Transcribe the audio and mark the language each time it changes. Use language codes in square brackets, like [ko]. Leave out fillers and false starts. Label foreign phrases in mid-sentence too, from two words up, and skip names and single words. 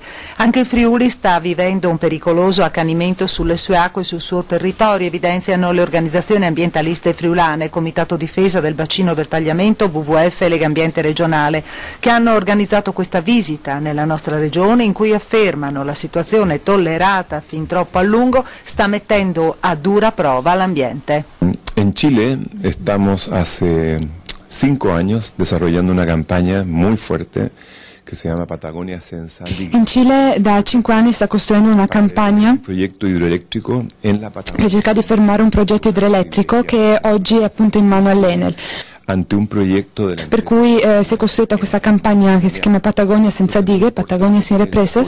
[it] Anche il Friuli sta vivendo un pericoloso accanimento sulle sue acque e sul suo territorio, evidenziano le organizzazioni ambientaliste friulane, Comitato Difesa del Bacino del Tagliamento, WWF e Legambiente Regionale, che hanno organizzato questa visita nella nostra regione in cui affermano la situazione tollerata fin troppo a lungo sta mettendo a dura prova l'ambiente. [es] En Chile estamos hace 5 años desarrollando una campaña muy fuerte [it] che si chiama Patagonia senza dighe. In Cile da 5 anni sta costruendo una campagna che cerca di fermare un progetto idroelettrico che oggi è appunto in mano all'Enel. Per cui si è costruita questa campagna che si chiama Patagonia senza dighe, Patagonia sin represas,